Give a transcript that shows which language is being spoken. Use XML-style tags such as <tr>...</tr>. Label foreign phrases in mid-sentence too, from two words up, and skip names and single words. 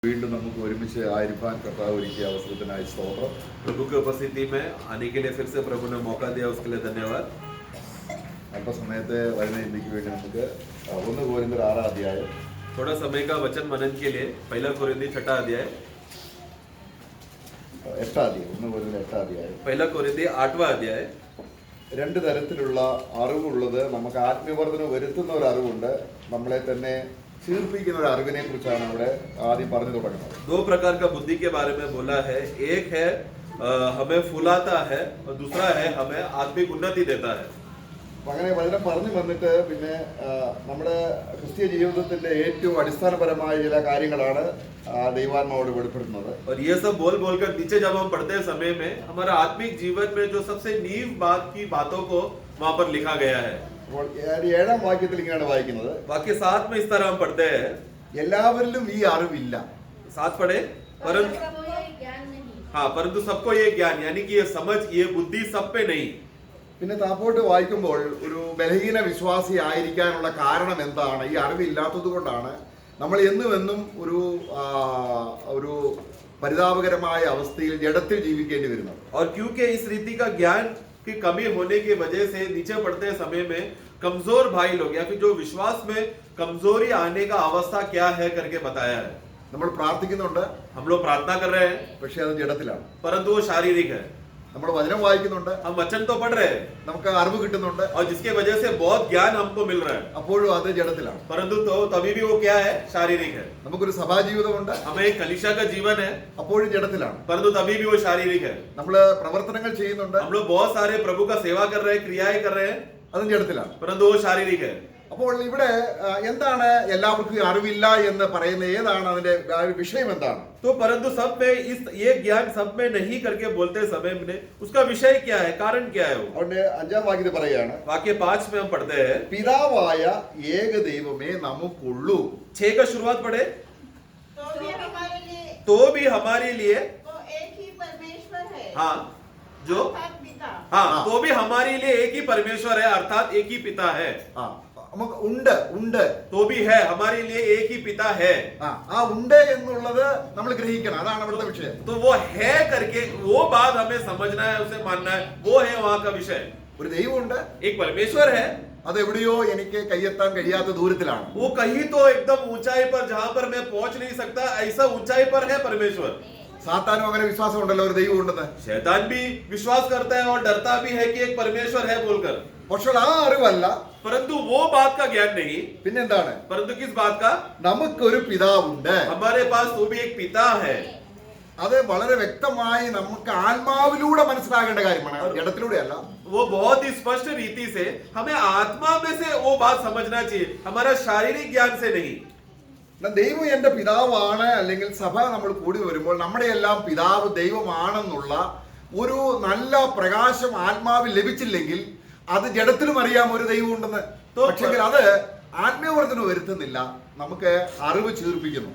<ml>വീണ്ടും നമുക്ക് ഒരുമിച്ച് ആയിരിക്കാൻ കർത്താവ് ഒരുക്കിയ അവസരത്തിനായി സ്തോത്രം.</ml> <hi>प्रभु की उपस्थिति में आने के लिए फिर से प्रभु ने मौका दिया, उसके लिए धन्यवाद.</hi> <ml>അല്പസമയത്തെ വചനചിന്തയ്ക്ക് വേണ്ടി നമുക്ക് 1 കൊരിന്ത്യർ 6 അധ്യായം</ml> <hi>थोड़ा समय का वचन मनन के लिए 1 कोरिन्थी 6 अध्याय</hi> <ml>8 അധ്യായം 1 കൊരിന്ത്യർ 8 അധ്യായം</ml> <hi>1 कोरिन्थी 8वां अध्याय.</hi> <ml>രണ്ട് തരത്തിലുള്ള അറിവുള്ളത്. നമുക്ക് ആത്മീയവർദ്ധന വരുത്തുന്ന ഒരു അറിവുണ്ട്, നമ്മളെ തന്നെ ചീർപ്പിക്കുന്ന ഒരു അറിവിനെ കുറിച്ചാണ് അവിടെ ആദ്യം പറഞ്ഞു തുടങ്ങുന്നത്.</ml> <hi>दो प्रकार का बुद्धि के बारे में बोला है. एक है हमें फुलाता है और दूसरा है हमें आत्मिक उन्नति देता है.</hi> <ml>അങ്ങനെ വചനം പറഞ്ഞു വന്നിട്ട് പിന്നെ നമ്മുടെ ക്രിസ്തീയ ജീവിതത്തിന്റെ ഏറ്റവും അടിസ്ഥാനപരമായ ചില കാര്യങ്ങളാണ് ദൈവാത്മാവോട് വെളിപ്പെടുത്തുന്നത്.</ml> <hi>और ये सब बोल बोलकर नीचे जब हम पढ़ते हैं समय में हमारा आत्मिक जीवन में जो सबसे नींव बात की बातों को वहां पर लिखा गया है.</hi> <ml>അപ്പോൾ 7-ാം വാക്യത്തിൽ ഇങ്ങനെയാണ് വായിക്കുന്നത്.</ml> <hi>वाक्य 7 में इस तरह हम पढ़ते हैं.</hi> <ml>എല്ലാവരിലും ഈ അറിവില്ല.</ml> <hi>7 पढ़े. परंतु हाँ, परंतु सबको ये ज्ञान यानी कि ये समझ, ये बुद्धि सब पे नहीं.</hi> <ml>പിന്നെ താപ്പോട്ട് വായിക്കുമ്പോൾ ഒരു ബലഹീന വിശ്വാസി ആയിരിക്കാനുള്ള കാരണം എന്താണ്? ഈ അറിവില്ലാത്തത് കൊണ്ടാണ് നമ്മൾ എന്നും ഒരു പരിതാപകരമായ അവസ്ഥയിൽ ജഡത്തിൽ ജീവിക്കേണ്ടി വരുന്നത്.</ml> <hi>और क्योंकि इस रीति का ज्ञान की कमी होने की वजह से नीचे पढ़ते समय में कमजोर भाई लोग या फिर जो विश्वास में कमजोरी आने का अवस्था क्या है करके बताया है.</hi> <ml>നമ്മൾ പ്രാർത്ഥിക്കുന്നുണ്ട്,</ml> <hi>हम लोग प्रार्थना कर रहे हैं,</hi> <ml>പക്ഷേ അത് ജഡത്തിലാണ്.</ml> <hi>परंतु वो शारीरिक है.</hi> <ml>നമ്മൾ വചനം വായിക്കുന്നുണ്ട്,</ml> <hi>हम वचन तो पढ़ रहे हैं,</hi> <ml>നമുക്ക് അറിവ് കിട്ടുന്നുണ്ട്,</ml> <hi>और जिसके वजह से बहुत ज्ञान हमको मिल रहा है,</hi> <ml>അപ്പോഴും അത് ജഡത്തിലാണ്.</ml> <hi>परंतु तो तभी भी वो क्या है? शारीरिक है.</hi> <ml>നമുക്കൊരു സഭാജീവിതമുണ്ട്,</ml> <hi>हमें एक कलीसिया का जीवन है,</hi> <ml>അപ്പോഴും ജഡത്തിലാണ്.</ml> <hi>परंतु तभी भी वो शारीरिक है.</hi> <ml>നമ്മൾ പ്രവർത്തനങ്ങൾ ചെയ്യുന്നുണ്ട്,</ml> <hi>हम लोग बहुत सारे प्रभु का सेवा कर रहे हैं, क्रियाएं कर रहे हैं,</hi> <ml>അതും ജഡത്തിലാണ്.</ml> <hi>परंतु वो शारीरिक है.</hi> <ml>അപ്പോൾ ഇവിടെ എന്താണ് എല്ലാവർക്കും അറിവില്ല എന്ന് പറയുന്നത്? ഏതാണ് അതിന്റെ വിഷയം? എന്താണ്?</ml> <hi>तो परंतु सब में ये ज्ञान सब में नहीं करके बोलते समय में उसका विषय क्या है, कारण क्या है? वो</hi> <ml>അതുകൊണ്ട് 5-ാം വാക്യത്തിൽ പറയുകയാണ്,</ml> <hi>वाक्य 5 में हम पढ़ते हैं,</hi> <ml>പിതാവായ ഏക ദൈവമേ നമുക്കുള്ളൂ.</ml> <hi>6 का शुरुआत पढ़े. तो भी हमारे लिए तो एक ही परमेश्वर है. हाँ, जो अर्थात पिता. हाँ, तो भी हमारे लिए एक ही परमेश्वर है, अर्थात एक ही पिता है.</hi> <ml>നമുക്ക് ഉണ്ട്</ml> <hi>तो भी है, हमारे लिए एक ही पिता है.</hi> <ml>ആ ഉണ്ട് എന്നുള്ളത് നമ്മൾ ഗ്രഹിക്കണം. അതാണ് ഇവിടുത്തെ വിഷയം.</ml> <hi>तो वो है करके वो बात हमें समझना है, उसे मानना है. वो है वहां का विषय.</hi> <ml>ഒരു ദൈവമുണ്ട്,</ml> <hi>एक परमेश्वर है,</hi> <ml>അത് എവിടെയോ എനിക്ക് കയ്യെത്താൻ കഴിയാത്ത ദൂരത്തിലാണ്.</ml> <hi>वो कहीं तो एकदम ऊंचाई पर जहां पर मैं पहुंच नहीं सकता, ऐसा ऊंचाई पर है परमेश्वर.</hi> <ml>സാത്താനും അങ്ങനെ വിശ്വാസം ഉണ്ടല്ലോ, ഒരു ദൈവം ഉണ്ടെന്ന്.</ml> <hi>शैतान भी विश्वास करता है और डरता भी है कि एक परमेश्वर है बोलकर,</hi> <ml>പക്ഷെ ആ അറിവല്ല,</ml> <hi>परंतु वो बात का ज्ञान नहीं.</hi> <ml>പിന്നെന്താണ്?</ml> <hi>परंतु किस बात का?</hi> <ml>നമുക്കൊരു പിതാവുണ്ട്.</ml> <hi>हमारे पास तो भी एक पिता है.</hi> <ml>അത് വളരെ വ്യക്തമായി നമുക്ക് ആത്മാവിലൂടെ മനസ്സിലാകേണ്ട കാര്യമാണ്, ജഡത്തിലൂടെ അല്ല.</ml> <hi>वो बहुत ही स्पष्ट रीति से हमें आत्मा में से वो बात समझना चाहिए, हमारा शारीरिक ज्ञान से नहीं.</hi> <ml>ദൈവം എന്റെ പിതാവാണ്, അല്ലെങ്കിൽ സഭ നമ്മൾ കൂടി വരുമ്പോൾ നമ്മുടെ എല്ലാം പിതാവ് ദൈവമാണെന്നുള്ള ഒരു നല്ല പ്രകാശം ആത്മാവിൽ ലഭിച്ചില്ലെങ്കിൽ അത് ജഡത്തിലും അറിയാം ഒരു ദൈവം ഉണ്ടെന്ന്. പക്ഷേ അത് ആത്മീയവർദ്ധന വരുത്തുന്നില്ല, നമുക്ക് അറിവ് ചീർപ്പിക്കുന്നു.</ml>